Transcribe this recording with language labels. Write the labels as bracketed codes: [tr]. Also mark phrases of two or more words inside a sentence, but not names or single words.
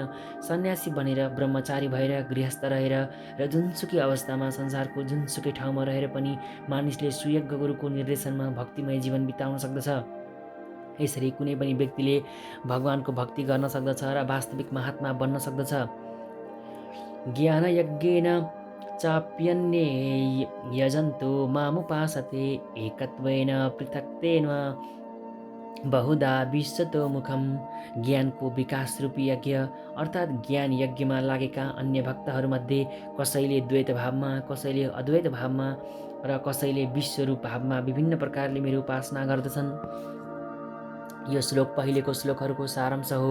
[ne] सन्यासी बनेर, ब्रह्मचारी भएर, गृहस्थ रहेर र जुनसुकै अवस्थामा संसारको जुनसुकै ठाउँमा रहेर पनि मानिसले सुयोग्य गुरुको निर्देशनमा भक्तिमय जीवन बिताउन सक्दछ। यसरी कुनै पनि व्यक्तिले भगवानको भक्ति गर्न सक्दछ र वास्तविक महात्मा बन्न सक्दछ। [sa] ज्ञानयज्ञेन चाप्यन्ये यजन्तो मामुपासते एकत्वेन पृथक्तेन बहुधा विश्वतो मुखम। [ne] ज्ञानको विकास रूपी यज्ञ अर्थात् ज्ञान यज्ञमा लागेका अन्य भक्तहरूमध्ये कसैले द्वैत भावमा, कसैले अद्वैत भावमा र कसैले विश्वरूप भावमा विभिन्न प्रकारले मेरो उपासना गर्दछन्। यो श्लोक पहिलेको श्लोकहरूको सारांश हो।